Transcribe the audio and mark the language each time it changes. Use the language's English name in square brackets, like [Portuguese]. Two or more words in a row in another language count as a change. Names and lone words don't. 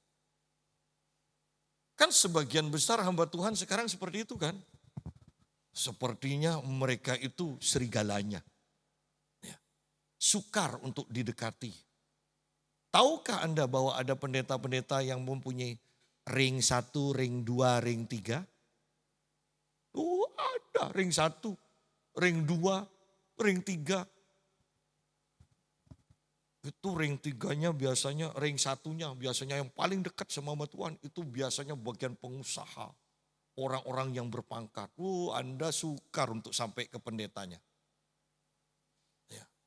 [Indonesian] Kan sebagian besar hamba Tuhan sekarang seperti itu kan. Sepertinya mereka itu serigalanya. Ya. Sukar untuk didekati. Tahukah Anda bahwa ada pendeta-pendeta yang mempunyai ring 1, ring 2, ring 3? Ada ring 1, ring 2, ring 3. Itu ring 3-nya biasanya, ring 1-nya biasanya yang paling dekat sama Tuhan. Itu biasanya bagian pengusaha. Orang-orang yang berpangkat. Anda sukar untuk sampai ke pendetanya. Ya.